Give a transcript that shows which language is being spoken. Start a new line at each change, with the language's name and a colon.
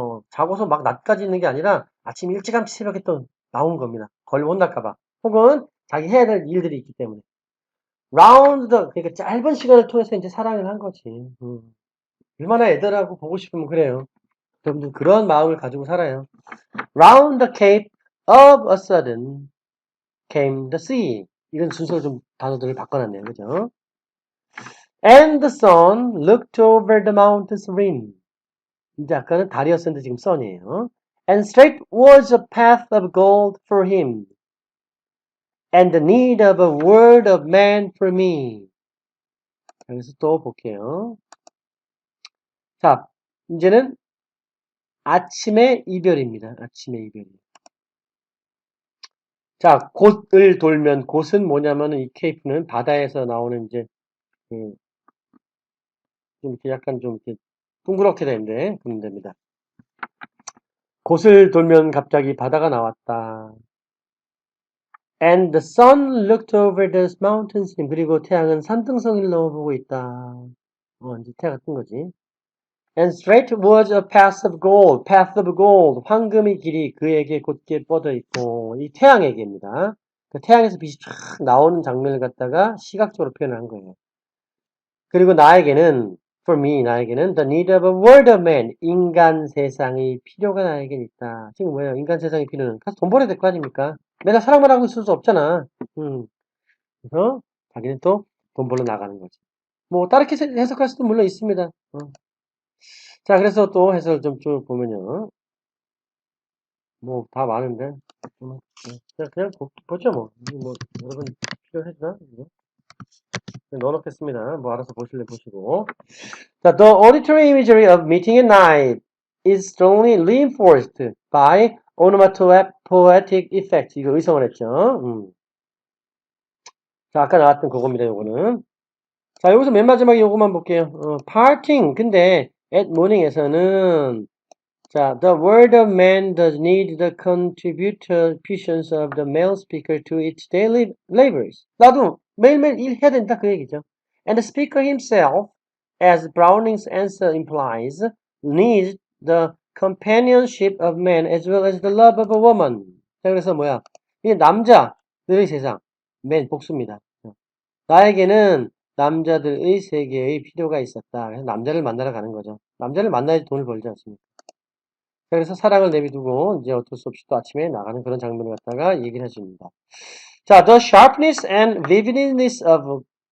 Korean: 자고서 막 낮까지 있는 게 아니라 아침 일찌감치 새벽에 또 나오는 겁니다. 걸려 혼날까봐. 혹은 자기 해야 될 일들이 있기 때문에. 라운드 더, 그러니까 짧은 시간을 통해서 이제 사랑을 한 거지. 얼마나 애들하고 보고 싶으면 그래요. 여러분들 그런 마음을 가지고 살아요.
English: Round the cape of a sudden came the sea.
Korean: 이런 순서를 좀 단어들을 바꿔놨네요. 그죠?
English: And the sun looked over the mountain's rim.
Korean: 이제 아까는 달이었었는데 지금 sun이에요.
English: And straight was a path of gold for him. And the need of a word of man for me.
Korean: 여기서 또 볼게요. 자, 이제는 아침의 이별입니다. 아침의 이별. 자, 곳을 돌면 곳은 뭐냐면은 이 케이프는 바다에서 나오는 이제 좀 이렇게 약간 좀 이렇게 둥그렇게 되는데 그러면 됩니다. 곳을 돌면 갑자기 바다가 나왔다.
English: And the sun looked over the mountains.
Korean: 그리고 태양은 산등성이를 넘어보고 있다. 이제 태양이 뜬 거지.
English: And straight was a path of gold. Path of gold.
Korean: 황금의 길이 그에게 곧게 뻗어 있고. 이 태양에게입니다. 그 태양에서 빛이 쫙 나오는 장면을 갖다가 시각적으로 표현한 거예요. 그리고 나에게는
English: For me,
Korean: 나에게는
English: the need of a word of man.
Korean: 인간 세상의 필요가 나에겐 있다. 지금 뭐예요? 인간 세상의 필요는 가서 돈 벌어야 될 거 아닙니까? 맨날 사랑만 하고 있을 수 없잖아. 그래서 자기는 또 돈 벌러 나가는 거지. 뭐 다르게 해석할 수도 물론 있습니다. 자, 그래서 또 해석을 좀 쭉 보면요. 뭐 다 많은데 그냥 보죠 뭐. 여러분 필요하시나? 넣어놓겠습니다. 뭐 알아서 보실래 보시고.
English: 자, the auditory imagery of meeting at night is strongly reinforced by onomatopoetic effect.
Korean: 이거 의성을 했죠. 자, 아까 나왔던 그겁니다. 요거는. 자, 여기서 맨 마지막에 요거만 볼게요.
English: parting.
Korean: 근데
English: at morning에서는 자, the word of man does need the contributions of the male speaker to its daily labors.
Korean: 나도 매일매일 일해야 된다 그 얘기죠.
English: And the speaker himself, as Browning's answer implies, needs the companionship of man as well as the love of a woman.
Korean: 자, 그래서 뭐야? 이게 남자들의 세상, man 복수입니다. 나에게는 남자들의 세계의 필요가 있었다. 그래서 남자를 만나러 가는 거죠. 남자를 만나야지 돈을 벌지 않습니까? 그래서 사랑을 내비두고 이제 어쩔 수 없이 또 아침에 나가는 그런 장면을 갖다가 얘기를 해줍니다. 자,
English: the sharpness and vividness of